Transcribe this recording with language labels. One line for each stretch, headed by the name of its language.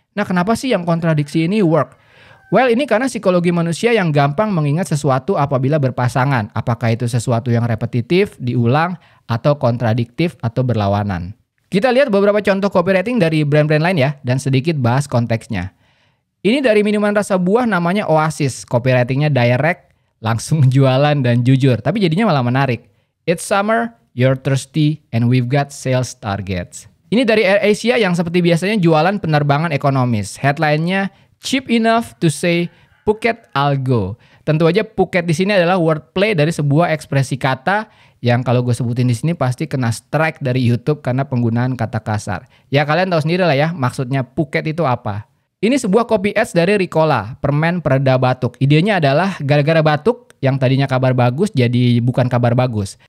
Indonesian: Nah kenapa sih yang kontradiksi ini work? Well, ini karena psikologi manusia yang gampang mengingat sesuatu apabila berpasangan. Apakah itu sesuatu yang repetitif, diulang, atau kontradiktif, atau berlawanan. Kita lihat beberapa contoh copywriting dari brand-brand lain ya, dan sedikit bahas konteksnya. Ini dari minuman rasa buah namanya Oasis. Copywritingnya direct, langsung jualan dan jujur. Tapi jadinya malah menarik.
English: It's summer, you're thirsty, and we've got sales targets.
Indonesian: Ini dari AirAsia yang seperti biasanya jualan penerbangan ekonomis.
English: Headline-nya, cheap enough to say Phuket I'll go.
Indonesian: Tentu aja Phuket di sini adalah wordplay dari sebuah ekspresi kata yang kalau gue sebutin di sini pasti kena strike dari YouTube karena penggunaan kata kasar. Ya kalian tahu sendiri lah ya maksudnya Phuket itu apa. Ini sebuah copy ads dari Ricola, permen pereda batuk. Idenya adalah gara-gara batuk yang tadinya kabar bagus jadi bukan kabar bagus.